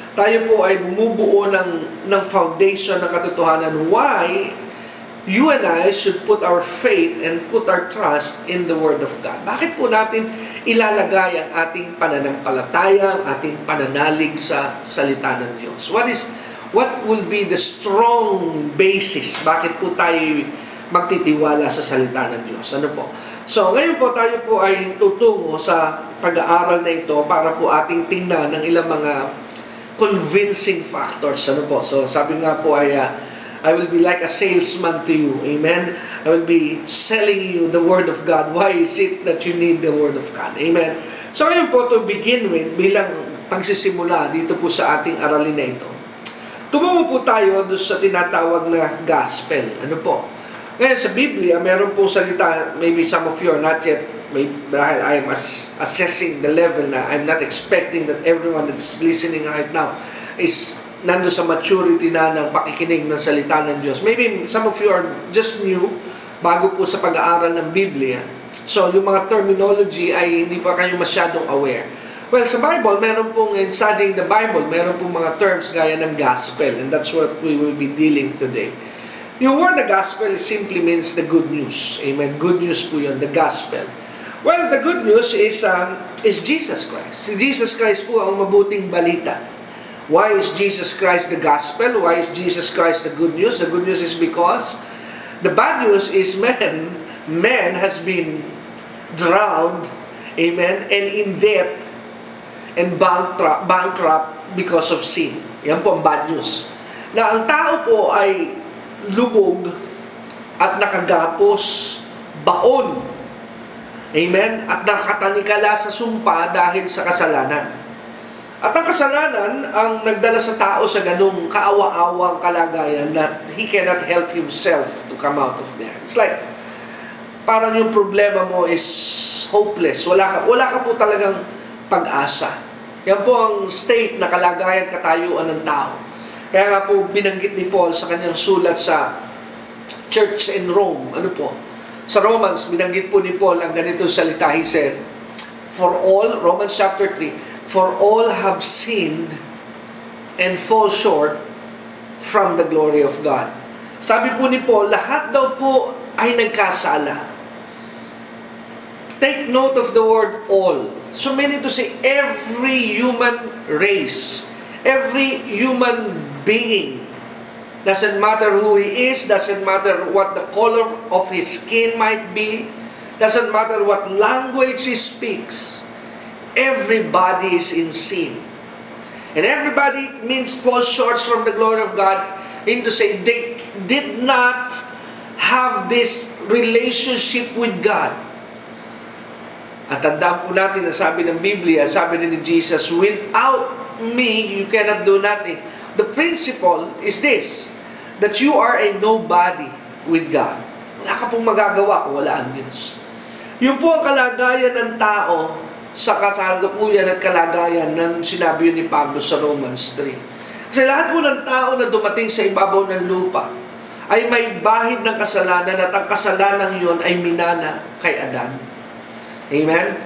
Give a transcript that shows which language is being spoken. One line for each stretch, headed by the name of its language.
Filipino: Tayo po ay bumubuo ng foundation ng katotohanan
English: why you and I should put our faith and put our trust in the Word of God.
Filipino: Bakit po natin ilalagay ang ating pananampalataya, ang ating pananalig sa salita ng Diyos?
English: What will be the strong basis?
Filipino: Bakit po tayo magtitiwala sa salita ng Diyos? Ano po? So, ngayon po tayo po ay tutungo sa pag-aaral na ito para po ating tingnan ng ilang mga convincing factors. Ano po?
English: So,
Filipino: sabi nga po ay
English: I will be like a salesman to you. Amen? I will be selling you the Word of God. Why is it that you need the Word of God?
Filipino: Amen? So, ngayon po,
English: to begin with,
Filipino: bilang pagsisimula dito po sa ating aralin na ito, tumungo po tayo doon sa tinatawag na gospel. Ano po? Ngayon, sa Biblia, meron po salita,
English: maybe some of you are not yet,
Filipino: dahil
English: I am assessing the level na I'm not expecting that everyone that's listening right now is
Filipino: nando sa maturity na ng pakikinig ng salita ng Diyos.
English: Maybe some of you are just new,
Filipino: bago po sa pag-aaral ng Biblia. So, yung mga terminology ay hindi pa kayo masyadong aware.
English: Well,
Filipino: sa Bible, meron pong,
English: in studying the Bible,
Filipino: meron pong mga terms gaya ng
English: gospel, and that's what we will be dealing today. Yung word na gospel simply means the good news. Amen? Good news
Filipino: po yun,
English: the gospel. Well, the good news is Jesus Christ.
Filipino: Si Jesus Christ po ang mabuting balita.
English: Why is Jesus Christ the gospel? Why is Jesus Christ the good news? The good news is because the bad news is man has been drowned, amen, and in debt and bankrupt because of sin.
Filipino: Yan po ang bad news. Na ang tao po ay lubog at nakagapos, baon, amen, at nakatanikala sa sumpa dahil sa kasalanan. At ang kasalanan ang nagdala sa tao sa ganung kaawa-awang kalagayan na
English: he cannot help himself to come out of there. It's like,
Filipino: parang yung problema mo
English: is hopeless.
Filipino: Wala ka po talagang pag-asa. Yan po ang state na kalagayan, katayuan ng tao. Kaya nga po binanggit ni Paul sa kanyang sulat sa church in Rome. Ano po? Sa Romans, binanggit po ni Paul ang ganitong salita.
English: He said, for all, Romans chapter 3, for all have sinned and fall short from the glory of God.
Filipino: Sabi po ni Paul, lahat daw po ay nagkasala.
English: Take note of the word all. So meaning to say, every human race, every human being, doesn't matter who he is, doesn't matter what the color of his skin might be, doesn't matter what language he speaks, everybody is in sin. And everybody means falls short from the glory of God, meaning to say they did not have this relationship with God.
Filipino: At tandaan po natin na sabi ng Biblia, sabi din ni Jesus,
English: without me, you cannot do nothing. The principle is this, that you are a nobody with God.
Filipino: Wala ka pong magagawa kung wala ang Diyos. Yun po ang kalagayan ng tao sa kasalukuyan at kalagayan ng sinabi ni Pablo sa Romans 3. Kasi lahat po ng tao na dumating sa ibabaw ng lupa ay may bahid ng kasalanan at ang kasalanan yun ay minana kay Adan. Amen?